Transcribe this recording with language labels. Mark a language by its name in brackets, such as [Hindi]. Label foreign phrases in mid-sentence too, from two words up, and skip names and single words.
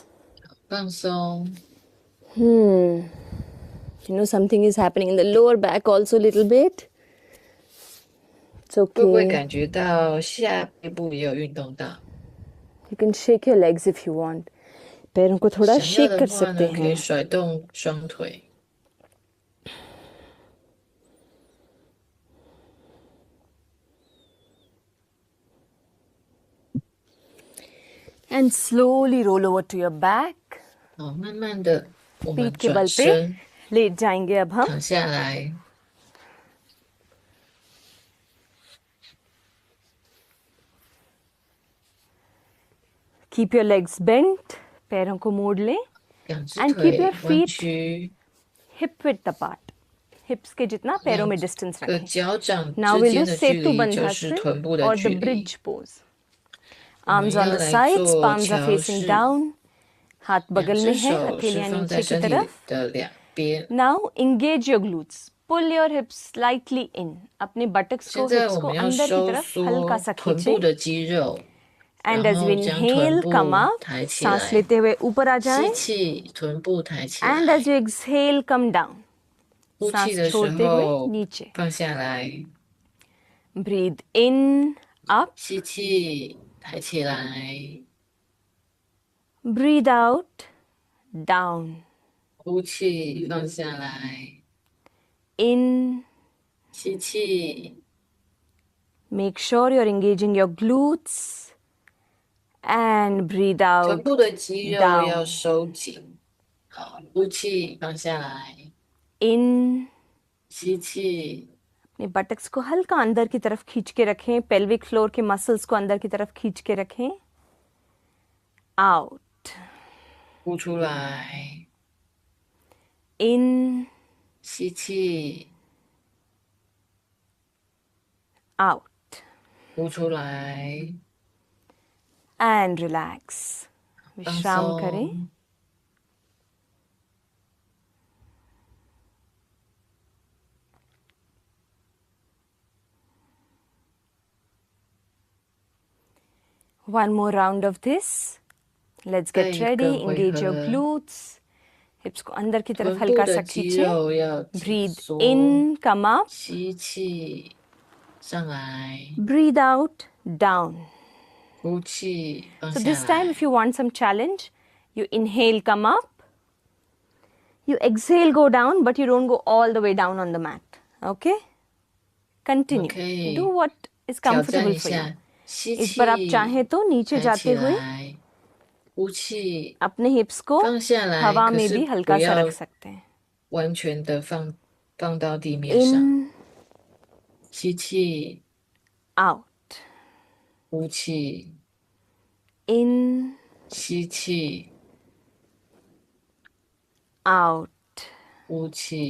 [Chinese] 放松。 [English] You know, something is happening in the lower back also a little bit. It's [Chinese] 会不会 [English] okay. [Chinese] 感觉到下背部也有运动到？ [English] You can shake your legs if you want. [Hindi] पैरों को थोड़ा [Chinese] 想要 [English] shake [Chinese] 的 [Hindi] कर [Chinese] 话 [Hindi] सकते [Chinese] 呢，可以 [Hindi] हैं. [Chinese] 甩动双腿。 [English] And slowly roll over to your back. [Chinese] 好，慢慢的，我们 [Hindi] पीठ के [Chinese] 转 [Hindi] बल पे [Chinese] 身 [Hindi] लेट जाएंगे अब हम. [Chinese] 躺下来， [English] Keep your legs bent. [Hindi] पैरों को मोड़ लें. [Chinese] 两只 [English] And keep [Chinese] 腿 [English] your [Chinese] 弯 [English] feet [Chinese] 曲， [English] hip width apart. Hips [Hindi] के जितना पैरों में [Chinese] 两 [English] distance [Chinese] 个 [Hindi] रखें. [Chinese] 脚掌 [English] Now [Chinese] 之 [English] we'll [Chinese] 间 [English] do [Chinese] 的距 [English] Setu [Chinese] 离就是 [English] Bandhasana [Chinese] 臀部的 [English] or [Chinese] 距 [English] the [Chinese] 离。 [English] bridge pose. [Chinese] 我们 [English] Arms [Chinese] 要 [English] on the [Chinese] 来 [English] sides, [Chinese] 做 [English] palms are [Chinese] 桥 [English] facing [Chinese] 式， [English] down. [Hindi] हाथ [Chinese] 两 [Hindi] बगल [Chinese] 只 [Hindi] में है, [Chinese] 手是 [Hindi] हथेलियां [Chinese] 放 [Hindi] नीचे [Chinese] 在 [Hindi] की [Chinese] 身体 [Hindi] तरफ. [Chinese] 的两边。 [English] Now engage your glutes. Pull your hips slightly in. [Hindi] अपने buttocks [Chinese] 现 [Hindi] को [Chinese] 在 [Hindi] hips [Chinese] 我 [Hindi] को [Chinese] 们要 [Hindi] अंदर की [Chinese] 收 [Hindi] तरफ हल्का [Chinese] 缩 [Hindi] सा [Chinese] 臀部 [Hindi] खींचें. [Chinese] 的肌肉， [English] And [Chinese] 然 [English] as we [Chinese] 后将臀 [English] inhale, come [Chinese] 部 [English] up. [Chinese] 抬起 [Hindi] सांस [Chinese] 来， [Hindi] लेते हुए ऊपर आ [Chinese] 吸 [Hindi] जाएं. [Chinese] 气，臀部抬起 [English] And [Chinese] 来， [English] as you exhale, come down. [Chinese] 呼气 [Hindi] सांस [Chinese] 的时 [Hindi] छोड़ते हुए [Chinese] 候 [Hindi] नीचे. [Chinese] 放下来， [English] Breathe in, up. [Chinese] 吸气，抬起来， [English] Breathe out, down. [Chinese] 呼气，放下来， [English] In. [Chinese] 吸气， [English] Make sure you're engaging your glutes. And breathe [Chinese] 臀 [English] out, [Chinese] 部的肌肉 [English] down. [Chinese] 要收紧。好，呼气，放下来， [English] In. [Chinese] 吸气， [Hindi] अपने बटक्स को हल्का अंदर की तरफ खींच के रखें. [English] pelvic floor [Hindi] के मसल्स को अंदर की तरफ खींच के रखें. [English] Out. [Chinese] 呼出来， [English] In. [Chinese] 吸气， [English] Out. [Chinese] 呼出来， [English] And relax. [Chinese] 放 [Hindi] विश्राम करें. [Chinese] 松。 [English] One more round of this. Let's get [Chinese] 再一个 [English] ready. [Chinese] 回 [English] Engage your [Chinese] 合， [Hindi] glutes. Hips को अंदर की तरफ [Chinese] 臀部 [Hindi] हल्का [Chinese] 的 [Hindi] सा [Chinese] 肌 [Hindi] खींचें. [Chinese] 肉要紧 [English] Breathe [Chinese] 缩， [English] in, come up. [Chinese] 吸气，上来， [English] Breathe out, down. [Chinese] 呼气，放 [English] So [Chinese] 下 [English] this time, [Chinese] 来。 [English] if you want some challenge, you inhale, come up. You exhale, go down, but you don't go all the way down on the mat. Okay? Continue. Okay. Do what is [Chinese] 挑战 [English] comfortable [Chinese] 一 [English] for you. [Chinese] 下，吸 [Hindi] इस बार आप [Chinese] 气， [Hindi] चाहें तो नीचे [Chinese] 抬 [Hindi] जाते [Chinese] 起 [Hindi] हुए [Chinese] 来，呼气， [Hindi] अपने हिप्स को [Chinese] 放下来， [Hindi] हवा [Chinese] 可 [Hindi] में [Chinese] 是 [Hindi] भी [Chinese] 不 [Hindi] हल्का सा [Chinese] 要 [Hindi] रख सकते हैं. [Chinese] 完全的放到地面上。 [English] In, [Chinese] 吸气， [English] out. [Chinese] 呼气， [English] In, [Chinese] 吸气， [English] out. [Chinese] 呼气，